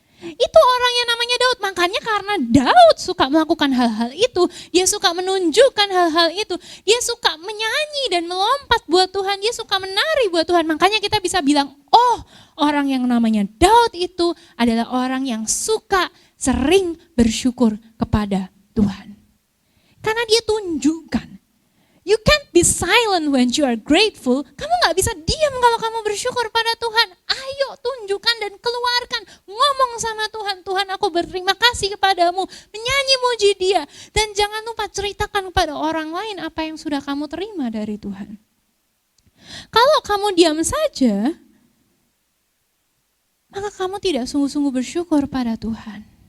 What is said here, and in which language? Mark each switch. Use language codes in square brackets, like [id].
[id] Itu orang yang namanya Daud. Makanya karena Daud suka melakukan hal-hal itu, dia suka menunjukkan hal-hal itu, dia suka menyanyi dan melompat buat Tuhan, dia suka menari buat Tuhan. Makanya kita bisa bilang, oh orang yang namanya Daud itu adalah orang yang suka sering bersyukur kepada Tuhan. Karena dia tunjukkan. [en] You can't be silent when you are grateful. [id] Kamu gak bisa diam kalau kamu bersyukur pada Tuhan. Ayo tunjukkan dan keluarkan. Ngomong sama Tuhan. Tuhan aku berterima kasih kepadamu. Menyanyi muji dia. Dan jangan lupa ceritakan kepada orang lain apa yang sudah kamu terima dari Tuhan. Kalau kamu diam saja, maka kamu tidak sungguh-sungguh bersyukur pada Tuhan.